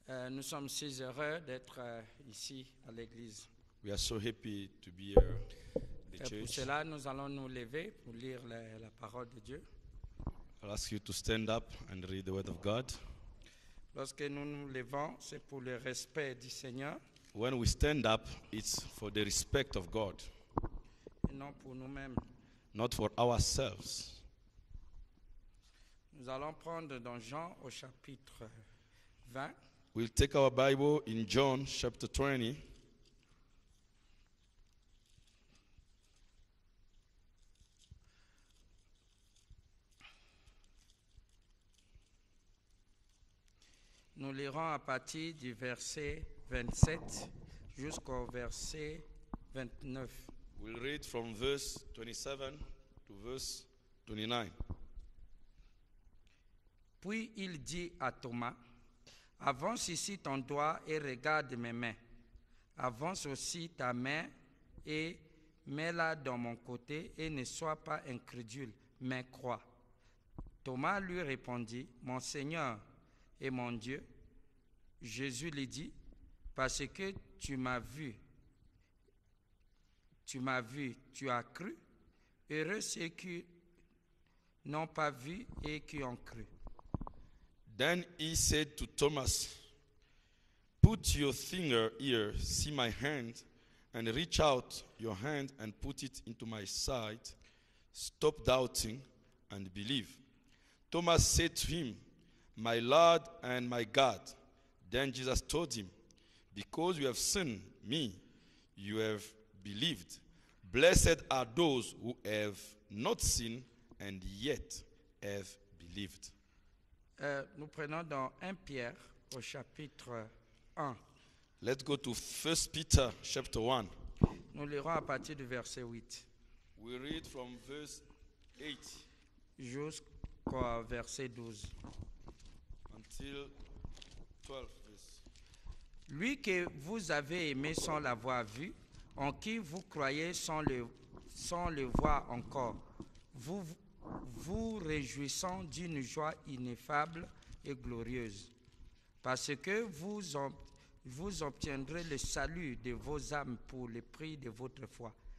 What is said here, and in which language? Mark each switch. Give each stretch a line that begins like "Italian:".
French: Nous sommes si heureux d'être ici à l'église.
English: We are so happy to be here at the
French: Et pour
English: church.
French: cela, nous allons nous lever pour lire la parole de Dieu.
English: I'll ask you to stand up and read the word of God.
French: Lorsque nous nous levons, c'est pour le respect du Seigneur
English: When we stand up, it's for the respect of God,
French: et non pour nous-mêmes.
English: not for ourselves.
French: Nous allons prendre dans Jean au chapitre 20.
English: We'll take our Bible in John chapter 20.
French: Nous lirons à partir du verset 27 jusqu'au verset 29.
English: We'll read from verse 27 to verse 29.
French: Puis il dit à Thomas, avance ici ton doigt et regarde mes mains. Avance aussi ta main et mets-la dans mon côté et ne sois pas incrédule, mais crois. Thomas lui répondit, mon Seigneur et mon Dieu. Jésus lui dit, parce que tu m'as vu, tu as cru. Heureux ceux qui n'ont pas vu et qui ont cru.
English: Then he said to Thomas, put your finger here, see my hand, and reach out your hand and put it into my side. Stop doubting and believe. Thomas said to him, my Lord and my God. Then Jesus told him, because you have seen me, you have believed. Blessed are those who have not seen and yet have believed.
French: Nous prenons dans 1 Pierre au chapitre 1.
English: Let's go to 1 Peter chapter 1.
French: Nous lirons à partir du verset 8
English: We read from verse 8
French: jusqu'au verset 12.
English: until 12 verse.
French: Lui que vous avez aimé sans l'avoir vu, en qui vous croyez sans le voir encore, vous réjouissant d'une joie ineffable et glorieuse, parce que vous obtiendrez le salut de vos âmes pour le prix de votre foi.